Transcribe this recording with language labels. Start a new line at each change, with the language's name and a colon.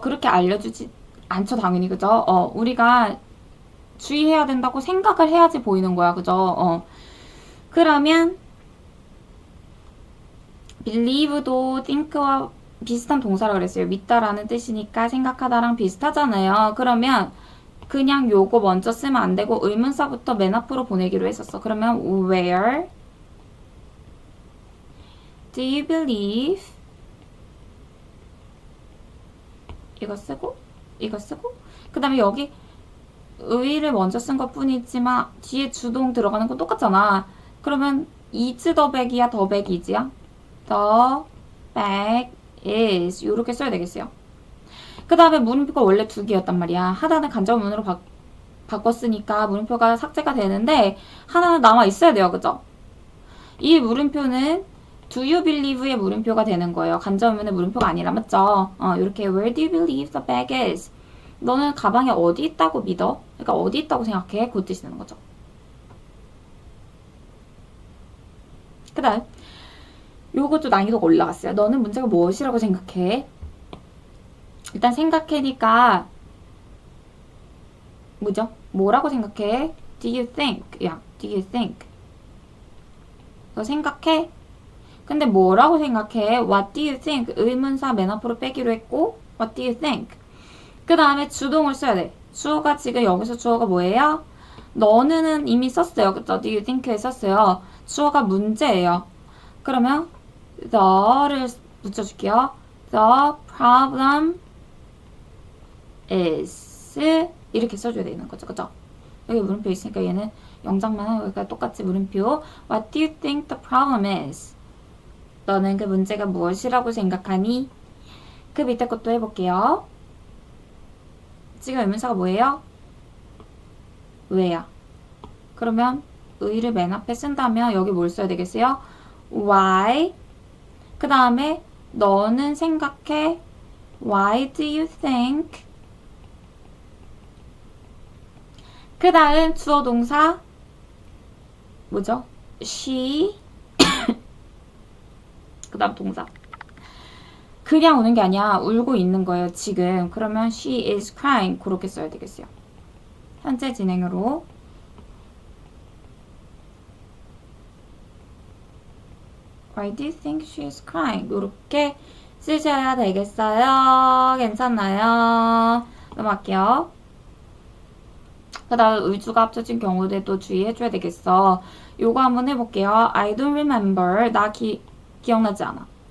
Korean: 그렇게 알려주지 않죠. 당연히. 그죠? 우리가 주의해야 된다고 생각을 해야지 보이는 거야. 그죠? 그러면 believe도 think와 비슷한 동사라 그랬어요. 믿다라는 뜻이니까 생각하다랑 비슷하잖아요. 그러면 그냥 요거 먼저 쓰면 안 되고 의문사부터 맨 앞으로 보내기로 했었어. 그러면
English: where do you believe?
Korean: 이거 쓰고 그 다음에 여기 의를 먼저 쓴 것 뿐이지만 뒤에 주동 들어가는 건 똑같잖아. 그러면
English: is the bag이야, the bag is야? the bag is
Korean: 이렇게 써야 되겠어요. 그 다음에 물음표가 원래 두 개였단 말이야. 하나는 간접문으로 바꿨으니까 물음표가 삭제가 되는데 하나는 남아 있어야 돼요. 그죠? 이 물음표는 do you believe의 물음표가 되는 거예요. 간접문의 물음표가 아니라 맞죠? 이렇게
English: where do you believe the bag is?
Korean: 너는 가방에 어디 있다고 믿어? 그러니까 어디 있다고 생각해? 그 뜻이 되는 거죠. 그 다음 요것도 난이도가 올라갔어요. 너는 문제가 무엇이라고 생각해? 일단 생각해니까 뭐죠? 뭐라고 생각해?
English: Do you think? 야, do you think?
Korean: 너 생각해? 근데 뭐라고 생각해?
English: What do you think?
Korean: 의문사 맨 앞으로 빼기로 했고 What do you think? 그 다음에 주동을 써야 돼. 주어가 지금 여기서 주어가 뭐예요? 너는 이미 썼어요. 그쵸?
English: Do you think에 썼어요.
Korean: 주어가 문제예요. 그러면 the를 붙여줄게요.
English: The problem is
Korean: 이렇게 써줘야 되는 거죠. 그죠? 여기 물음표 있으니까 얘는 영장만 하고 여기가 똑같이 물음표.
English: What do you think the problem is?
Korean: 너는 그 문제가 무엇이라고 생각하니? 그 밑에 것도 해볼게요. 지금 의문사가 뭐예요? 왜야? 그러면 의를 맨 앞에 쓴다면 여기 뭘 써야 되겠어요? Why? 그 다음에 너는 생각해?
English: Why do you think?
Korean: 그 다음 주어 동사 뭐죠? She 그 다음 동사 그냥 우는 게 아니야. 울고 있는 거예요. 지금. 그러면
English: she is crying
Korean: 그렇게 써야 되겠어요. 현재 진행으로
English: Why do you think she is crying?
Korean: 이렇게 쓰셔야 되겠어요. 괜찮나요? 넘어갈게요. 그 다음 의주가 합쳐진 경우에도 주의해줘야 되겠어. 요거 한번 해볼게요.
English: I don't remember.
Korean: 나 기억나지 않아.